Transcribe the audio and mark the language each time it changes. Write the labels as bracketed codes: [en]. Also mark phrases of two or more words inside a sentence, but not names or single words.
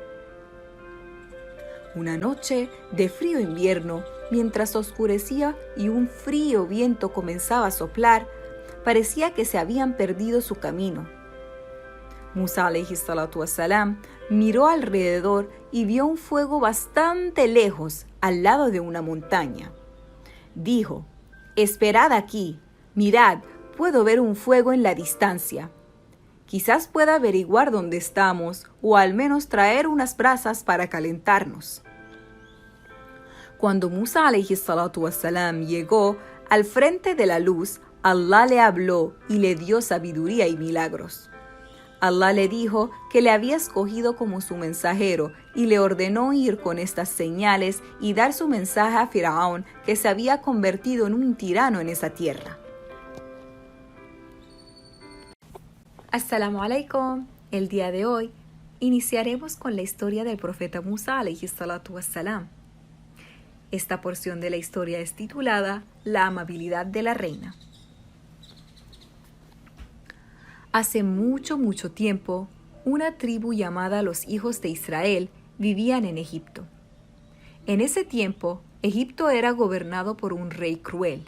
[es] Una noche de frío invierno, mientras oscurecía y un frío viento comenzaba a soplar, parecía que se habían perdido su camino. Musa [ar] عليه الصلاة والسلام [es] miró alrededor y vio un fuego bastante lejos, al lado de una montaña. Dijo: «Esperad aquí, mirad, puedo ver un fuego en la distancia. Quizás pueda averiguar dónde estamos, o al menos traer unas brasas para calentarnos». Cuando Musa [ar] عليه الصلاة والسلام [es] llegó al frente de la luz, Allah le habló y le dio sabiduría y milagros. Allah le dijo que le había escogido como su mensajero y le ordenó ir con estas señales y dar su mensaje a Firaón, que se había convertido en un tirano en esa tierra. [ar] السلام عليكم. [es] El día de hoy iniciaremos con la historia del profeta Musa [ar] عليه الصلاة والسلام. [es] Esta porción de la historia es titulada La amabilidad de la reina. Hace mucho tiempo, una tribu llamada los hijos de Israel vivían en Egipto. En ese tiempo, Egipto era gobernado por un rey cruel.